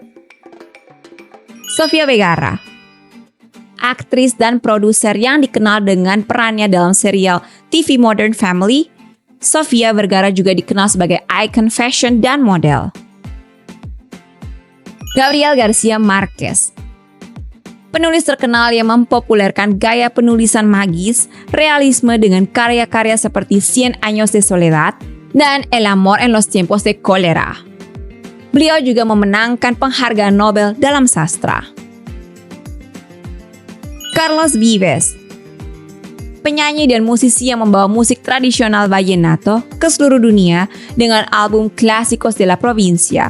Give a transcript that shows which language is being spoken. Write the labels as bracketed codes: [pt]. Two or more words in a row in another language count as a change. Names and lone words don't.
[id] Sofia Vergara, aktris dan produser yang dikenal dengan perannya dalam serial TV Modern Family, Sofia Vergara juga dikenal sebagai ikon fashion dan model. Gabriel Garcia Marquez, penulis terkenal yang mempopulerkan gaya penulisan magis, realisme dengan karya-karya seperti Cien Años de Soledad dan El amor en los tiempos de cólera. Beliau juga memenangkan penghargaan Nobel dalam sastra. Carlos Vives, penyanyi dan musisi yang membawa musik tradisional vallenato ke seluruh dunia dengan album Clásicos de la Provincia.